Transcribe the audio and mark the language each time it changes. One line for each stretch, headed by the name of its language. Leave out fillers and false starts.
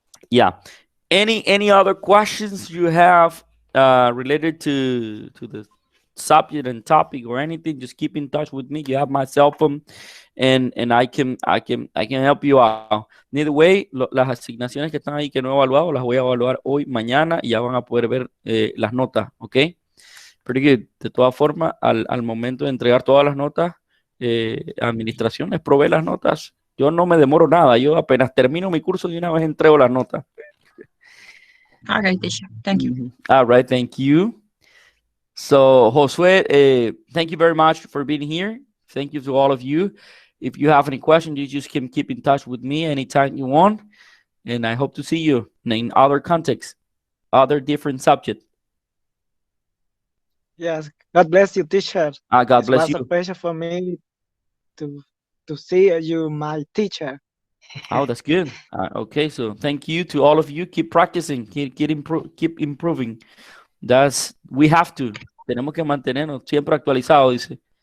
English: Yeah. Any other questions you have related to the subject and topic or anything? Just keep in touch with me. You have my cell phone, and I can help you out. Either way,
Spanish: las asignaciones que están ahí que no he evaluado las voy a evaluar hoy, mañana, y ya van a poder ver las notas, ¿ok?
English: Pretty good.
Spanish: De todas formas, al momento de entregar todas las notas, administración les provee las notas. Yo no me demoro nada. Yo apenas termino mi curso de una vez entrego las notas.
English: Okay, teacher. Thank you. All right, thank you. So, Josue, thank you very much for being here. Thank you to all of you. If you have any questions, you just can keep in touch with me anytime you want. And I hope to see you in other contexts, other different subjects. Yes, God bless you, teacher. God bless you. It was a pleasure for me to see you, my teacher. Oh, that's good. Okay, so thank you to all of you. Keep practicing, keep improving. We have to.
Spanish: Tenemos que mantenernos siempre actualizados, dice.